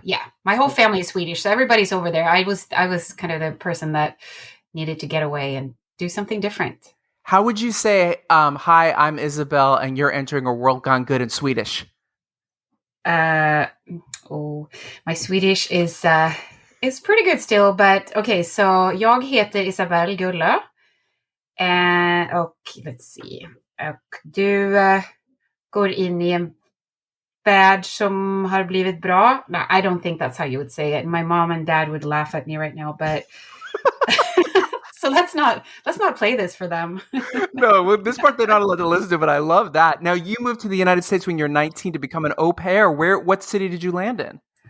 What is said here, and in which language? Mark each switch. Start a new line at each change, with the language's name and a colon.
English: Yeah, my whole family is Swedish, so everybody's over there. I was kind of the person that needed to get away and do something different. How would you say, hi, I'm Isabel, and you're entering a world gone good in Swedish? Uh, oh, my Swedish is pretty good still, but okay.
Swedish: So jag heter Isabelle Gulla, och
English: let's see.
Swedish: Och du går in i en värld som har blivit bra.
English: No, I don't think that's how you would say it. My mom and dad would laugh at me right now, but so let's not play this for them. No, well, this part they're not allowed to listen to, but I love that. Now, you moved to the United States when you're 19 to become an au pair. What city did you land in?